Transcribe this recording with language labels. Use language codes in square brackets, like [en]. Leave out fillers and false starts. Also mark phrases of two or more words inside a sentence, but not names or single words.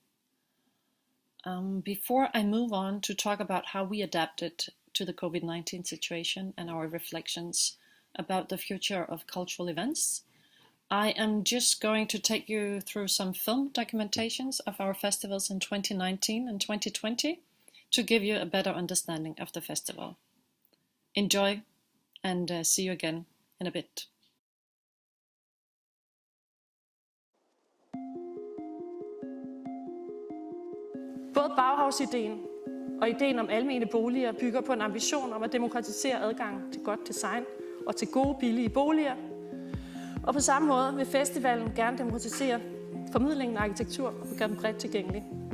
[en] Before I move on to talk about how we adapted to the COVID-19 situation and our reflections about the future of cultural events, I am just going to take you through some film documentations of our festivals in 2019 and 2020 to give you a better understanding of the festival. Enjoy, and see you again in a bit. [da] Både Bauhaus-ideen og ideen om almene boliger bygger på en ambition om at demokratisere adgang til godt design og til gode, billige boliger. Og på samme måde vil festivalen gerne demokratisere formidlingen af arkitektur og gøre den bredt tilgængelig.